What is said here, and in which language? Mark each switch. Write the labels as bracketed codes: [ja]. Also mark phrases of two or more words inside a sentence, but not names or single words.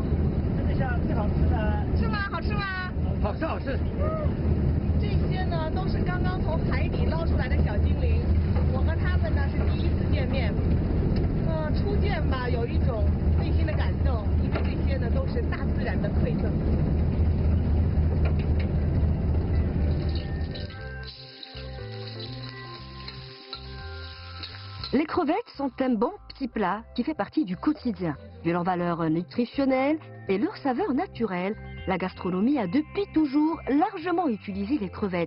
[zh] 这个虾最好吃的。是吗？好吃吗？好吃好吃。这些呢都是刚刚从海底捞出来的小精灵，我和他们呢是第一次见面。初见吧，有一种内心的感动，因为这些呢都是大自然的馈赠。 [fr] Les crevettes sont un bon petit plat qui fait partie du quotidien. Vu leur valeur nutritionnelle et leur saveur naturelle, la gastronomie a depuis toujours largement utilisé les crevettes.